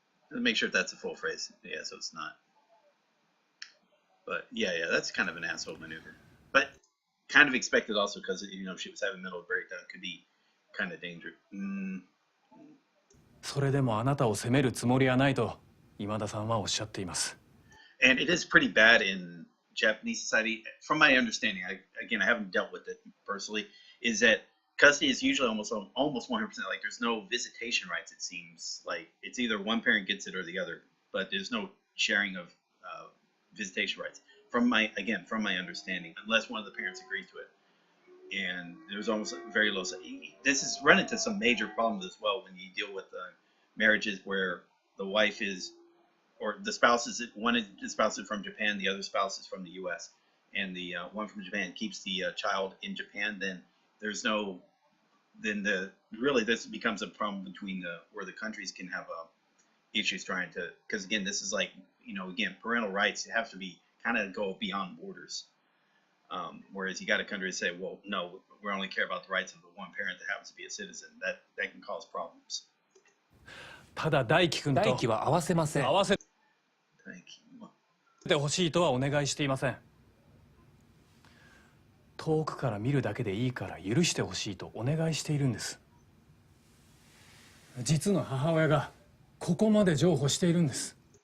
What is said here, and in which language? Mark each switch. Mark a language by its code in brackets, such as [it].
[en] Make sure that's a full phrase. Yeah, so it's not. But yeah, that's kind of an asshole maneuver. But kind of expected also because if she was having a mental breakdown, it could be kind of dangerous. [ja] それでもあなたを責めるつもりはないと今田さんはおっしゃっています。 [en] And it is pretty bad in Japanese society, from my understanding. I haven't dealt with it personally. Is that custody is usually almost 100%. Like there's no visitation rights. It seems like it's either one parent gets it or the other, but there's no sharing of visitation rights. From my understanding, unless one of the parents agrees to it. And there's almost very low. This has run into some major problems as well when you deal with marriages where the wife is, or the spouse is, one of the spouses from Japan, the other spouse is from the U.S. And the one from Japan keeps the child in Japan. Then there's no, this becomes a problem between where the countries can have issues trying to, because again, this is like, parental rights have to be kind of go beyond borders. Whereas you got a country to say, well, no, we only care about the rights of the one parent that happens to be a citizen. That can cause problems. [ja] ただ大輝くんと大輝は合わせません。合わせてほしいとはお願いしていません。遠くから見るだけでいいから許してほしいとお願いしているんです。実の母親がここまで譲歩しているんです。